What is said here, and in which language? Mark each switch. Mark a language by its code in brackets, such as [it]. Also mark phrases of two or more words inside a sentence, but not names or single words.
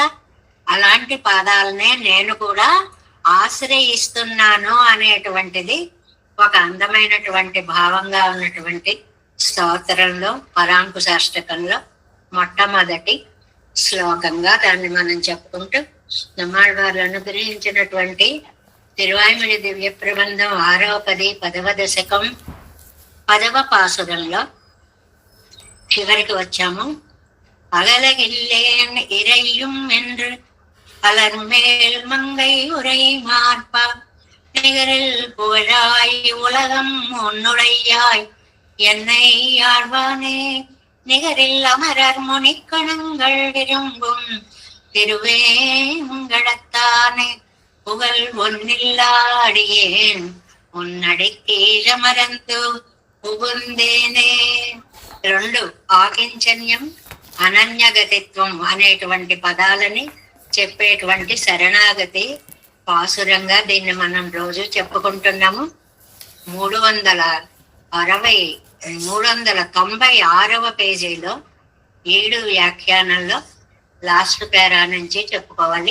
[te] అలాంటి పాదాలనే నేను కూడా ఆశ్రయిస్తున్నాను అనేటువంటిది ఒక అందమైనటువంటి భావంగా ఉన్నటువంటి స్తోత్రంలో పరాంకుశాష్టకంలో మొట్టమొదటి శ్లోకంగా దాన్ని మనం చెప్పుకుంటూ నమ్మాళ్ళవారు అనుగ్రహించినటువంటి తిరువాయిమొഴി దివ్య ప్రబంధం 6వ పది 10వ దశకం 10వ పాసురంలో చివరికి వచ్చాము. [ta] அகலகில்லேன் இறையும் என்று அலர்மேல் மங்கை உரை மார்பா நிகரில் புகழாய் உலகம் உன்னுடையாய் என்னை ஆழ்வானே நிகரில் அமரர் முனிக்கணங்கள் விரும்பும் திருவேங்கடத்தானே புகழ் ஒன்னில்லாடியேன் உன்னடிக்கீழமரந்து புகுந்தேనే. [te] 2 ఆకించన్యం అనన్యగతిత్వం అనేటువంటి పదాలని చెప్పేటువంటి శరణాగతి పాసురంగా దీన్ని మనం రోజు చెప్పుకుంటున్నాము. 396వ పేజీలో 7 వ్యాఖ్యానంలో [en] last para [te] నుంచి చెప్పుకోవాలి.